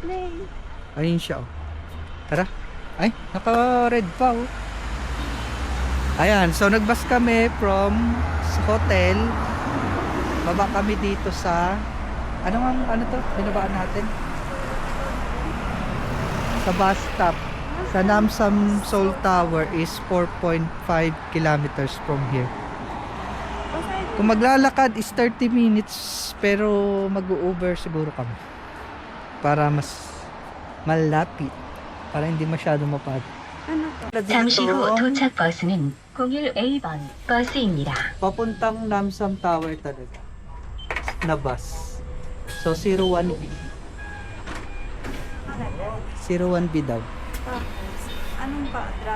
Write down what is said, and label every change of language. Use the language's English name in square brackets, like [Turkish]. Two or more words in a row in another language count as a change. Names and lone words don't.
[Filipino] Ayun siya oh. Tara. Ay, naka-red pa oh. Ayan, so nagbus kami [English] from hotel. [Filipino] Baba kami dito sa ano to? Binabaan natin. Sa [English] bus stop. Sa Namsan Seoul Tower is 4.5 kilometers from here. [Filipino] Kung maglalakad is 30 minutes pero mag-u-Uber siguro kami. Para mas malapit. Para hindi masyado mapagod. [Korean] 잠시 후 도착 버스는 01A번 버스입니다. [Filipino] Papuntang Namsan Tower talaga. Na bus. So 01B. 01B daw. Anong pa-drop?